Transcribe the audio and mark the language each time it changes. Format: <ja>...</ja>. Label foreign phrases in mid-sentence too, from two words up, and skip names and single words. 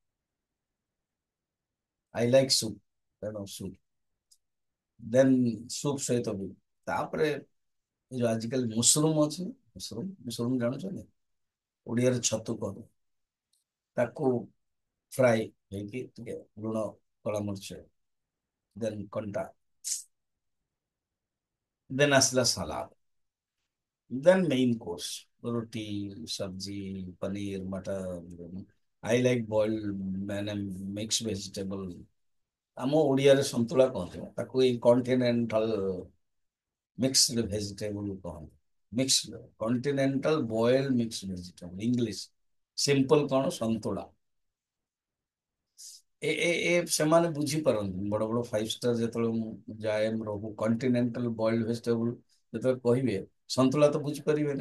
<en>I like soup,</en> <or>ତେଣୁ ସୁପ୍,</or> <en>then soup</en> <or>ସହିତ ବି, ତାପରେ ଏ ଯୋଉ ଆଜିକାଲି ମସରୁମ ଅଛି, ମସରୁମ ମସରୁମ ଜାଣୁଛନ୍ତି, ଓଡ଼ିଆରେ ଛତୁ କହୁ, ତାକୁ ଫ୍ରାଏ ହେଇକି ଟିକେ ଲୁଣ କଳା ମରିଚ, ଦେନ୍ କଣ୍ଟା, ଦେନ୍ ଆସିଲା ସାଲାଦ, ଦେନ୍</or> <en>main course,</en> <hi>रोटी, सब्जी, पनीर, मटर,</hi> <en>I like boiled</en> <or>मैंने</or> <en>mix vegetable,</en> <or>ଆମ ଓଡ଼ିଆରେ ସନ୍ତୁଳା କହନ୍ତି, ତାକୁ ଏଇ</or> <en>continental mixed vegetable</en> <or>କହନ୍ତି।</or> <en>Mixed continental boiled mix vegetable, English simple</en> <or>କଣ ସନ୍ତୁଳା। ସେମାନେ ବୁଝିପାରନ୍ତି, ବଡ ବଡ 5 ଷ୍ଟାର ଯେତେବେଳେ ମୁଁ ଯାଏ ରହୁ,</or> <en>continental boiled vegetable</en> <or>ଯେତେବେଳେ କହିବେ, ସନ୍ତୁଳା ତ ବୁଝିପାରିବେନି।</or>